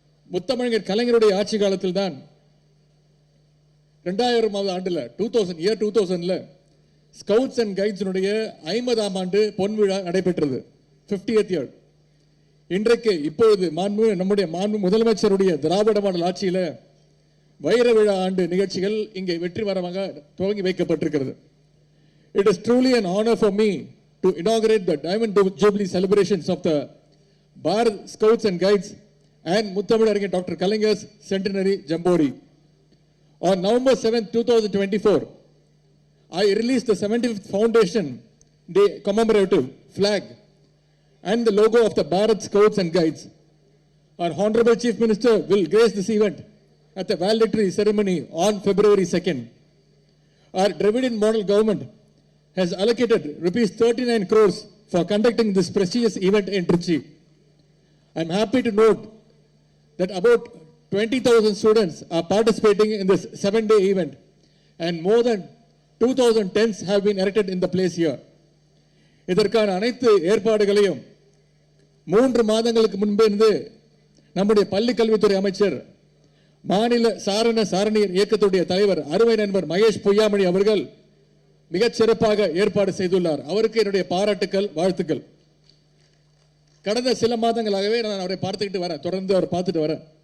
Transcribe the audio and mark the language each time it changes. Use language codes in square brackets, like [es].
[ta] முத்தமிழர் கலைஞருடைய ஆட்சி காலத்தில் தான் 2000 ஆண்டுல 2000 ஸ்கவுட்ஸ் அண்ட் கைட்ஸினுடைய 50ஆம் ஆண்டு பொன்விழா நடைபெற்றது. [en] 50th year. [ta] இன்றைக்கு இப்பொழுது நம்முடைய முதலமைச்சருடைய திராவிட மாடல் ஆட்சியில வைர விழா ஆண்டு நிகழ்ச்சிகள் இங்கே வெற்றிகரமாக துவங்கி வைக்கப்பட்டிருக்கிறது. [en] It is truly an honor for me to inaugurate the Diamond Jubilee celebrations of the Bharat Scouts and Guides and Muthamizhar Dr. Kalaigner's Centenary Jamboree. On November 7, 2024, I released the 75th Foundation Day commemorative flag and the logo of the Bharat Scouts and Guides. Our Honorable Chief Minister will grace this event at the valedictory ceremony on February 2nd. Our Dravidian model government has allocated rupees 39 crores for conducting this prestigious event in Trichy. I am happy to note that about 20,000 students are participating in this 7-day event and more than 2,000 tents have been erected in the place here. [ta] இதற்கான அனைத்து ஏற்பாடுகளையும் 3 மாதங்களுக்கு முன்பே இருந்து நம்முடைய பள்ளி கல்வித்துறை அமைச்சர் மாநில சாரண சாரணியர் இயக்கத்துடைய தலைவர் அருமை நண்பர் மகேஷ் பொய்யாமணி அவர்கள் மிகச் சிறப்பாக ஏற்பாடு செய்துள்ளார். அவருக்கு என்னுடைய பாராட்டுக்கள், வாழ்த்துக்கள். கடந்த சில மாதங்களாகவே நான் அவரை பார்த்துக்கிட்டு வரேன், தொடர்ந்து அவர் பார்த்துட்டு வரேன்.